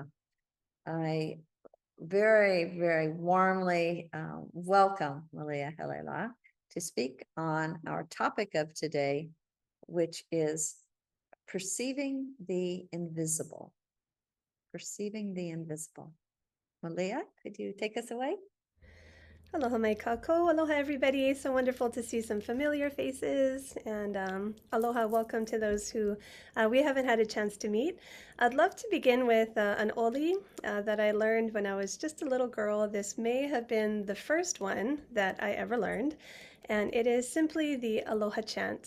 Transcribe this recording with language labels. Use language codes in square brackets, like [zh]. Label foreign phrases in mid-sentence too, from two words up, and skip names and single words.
[en] I very, very warmly welcome Malia Helela to speak on our topic of today, which is perceiving the invisible. Perceiving the invisible. Malia, could you take us away? [haw] Aloha mai kako. Aloha everybody. [en] So wonderful to see some familiar faces, and aloha, welcome to those who we haven't had a chance to meet. I'd love to begin with an oli that I learned when I was just a little girl. This may have been the first one that I ever learned, and it is simply the aloha chant.